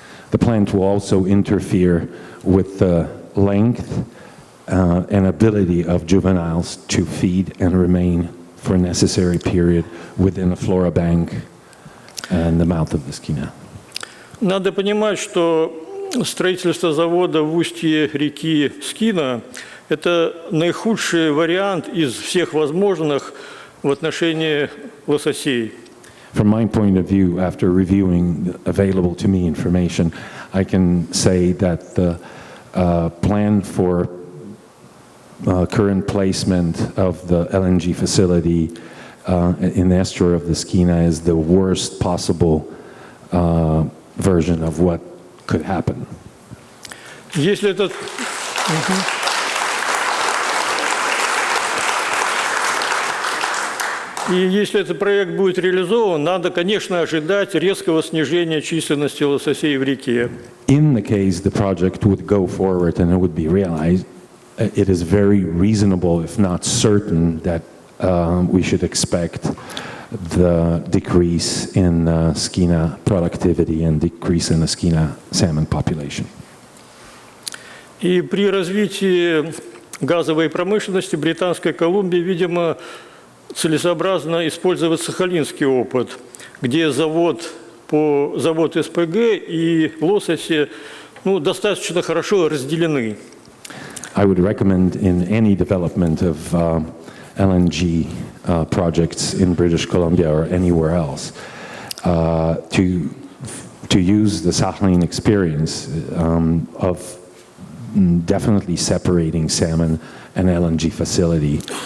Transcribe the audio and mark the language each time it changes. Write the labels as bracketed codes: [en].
[en] The plant will also interfere with the length and ability of juveniles to feed and remain for a necessary period within a flora bank and the mouth of the Skeena. [ru] Надо понимать, что строительство завода в устье реки Скина – это наихудший вариант из всех возможных в отношении лососей. [en] From my point of view, after reviewing available to me information, I can say that the plan for current placement of the LNG facility in the estuary of the Skeena is the worst possible version of what could happen. [ru] Если этот... И если этот проект будет реализован, надо, конечно, ожидать резкого снижения численности лососей в реке. [en] In the case the project would go forward and it would be realized, it is very reasonable, if not certain, that we should expect the decrease in Skeena productivity and decrease in the Skeena salmon population. [ru] И при развитии газовой промышленности Британской Колумбии, видимо, целесообразно использовать сахалинский опыт, где завод СПГ и лососи достаточно хорошо разделены. [en] I would recommend in any development of LNG projects in British Columbia or anywhere else to use the Sakhalin experience of definitely separating salmon and LNG facility.